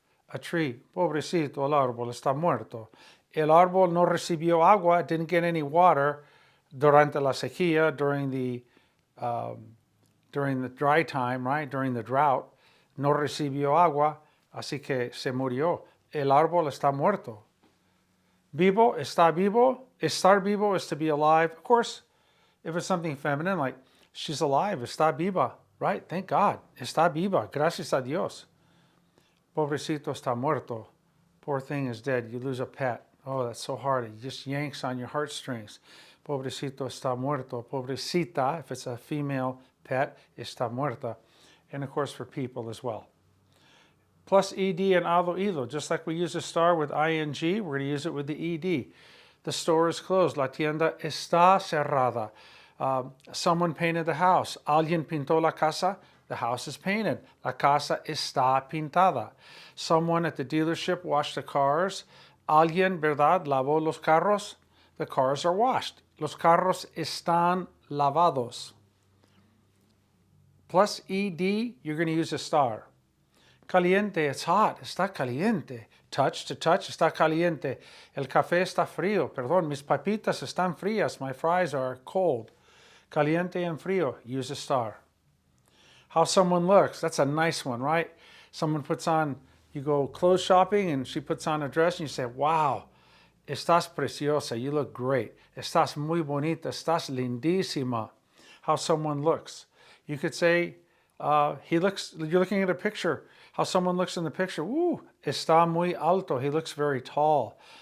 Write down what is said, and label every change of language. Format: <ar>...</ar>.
<en>A tree,</en> <es>pobrecito, el árbol está muerto. El árbol no recibió agua,</es> <en>didn't get any water</en> <es>durante la sequía,</es> <en>during the dry time, right? During the drought.</en> <es>No recibió agua, así que se murió. El árbol está muerto. Vivo, está vivo.</es> <en>Estar vivo is to be alive. Of course, if it's something feminine, like she's alive,</en> <es>está viva,</es> <en>right? Thank God.</en> <es>Está viva. Gracias a Dios. Pobrecito está muerto.</es> <en>Poor thing is dead. You lose a pet. Oh, that's so hard. It just yanks on your heartstrings.</en> <es>Pobrecito está muerto. Pobrecita,</es> <en>if it's a female pet,</en> <es>está muerta.</es> <en>And of course for people as well. Plus ed and ado ido. Just like we use estar with ing, we're going to use it with the ed. The store is closed.</en> <es>La tienda está cerrada.</es> <en>Someone painted the house.</en> <es>Alguien pintó la casa.</es> <en>The house is painted.</en> <es>La casa está pintada.</es> <en>Someone at the dealership washed the cars.</en> <es>Alguien, ¿verdad?, lavó los carros.</es> <en>The cars are washed.</en> <es>Los carros están lavados.</es> <en>Plus ed, you're going to use estar.</en> <es>Caliente,</es> <en>it's hot.</en> <es>Está caliente.</es> <en>Touch, to touch,</en> <es>está caliente. El café está frío. Perdón, mis papitas están frías.</es> <en>My fries are cold. Caliente and frío, use estar. How someone looks, that's a nice one, right? Someone puts on, you go clothes shopping and she puts on a dress and you say, wow,</en> <es>estás preciosa,</es> <en>you look great.</en> <es>Estás muy bonita, estás lindísima.</es> <en>How someone looks. You could say, you're looking at a picture. How someone looks in the picture,</en> <es>está muy alto,</es> <en>he looks very tall.</en>